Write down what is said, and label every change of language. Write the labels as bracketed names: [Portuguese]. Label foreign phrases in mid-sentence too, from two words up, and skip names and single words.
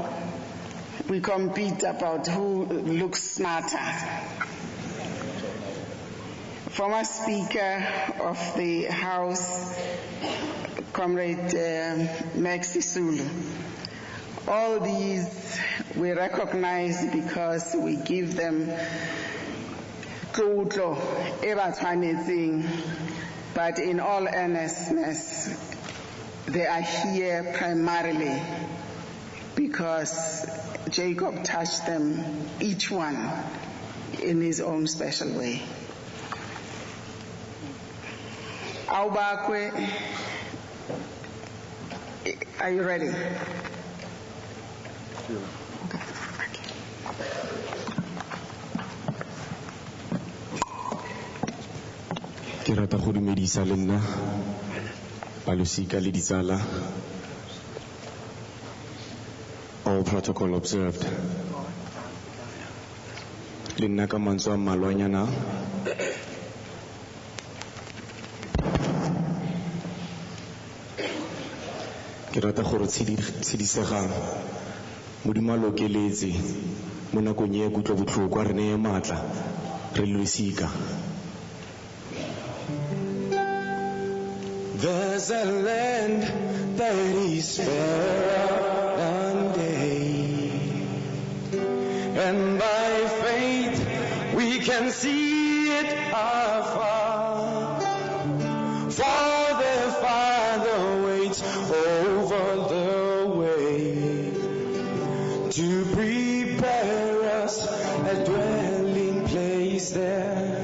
[English] We compete about who looks smarter. Former Speaker of the House, Comrade Maxi Sulu. All these we recognize because we give them [Tswana] tlotlo e ba tshwanetseng, [English] but in all earnestness, they are here primarily because Jacob touched them, each one in his own special way. Aubakwe, are you ready? [Tswana] Ke rata go dumedisa le nna balosika le ditsala. [English] All protocol observed. [Tswana] Le nna ka mantswe a mmalwanyana. Ke rata gore tshidisegang modimo a lokeletse mo nakong e kutlwa botlhoko a re neye maatla re losika [English] There's a land that is fairer than day, and by faith we can see it afar. For the Father waits over the way to prepare us a dwelling place there.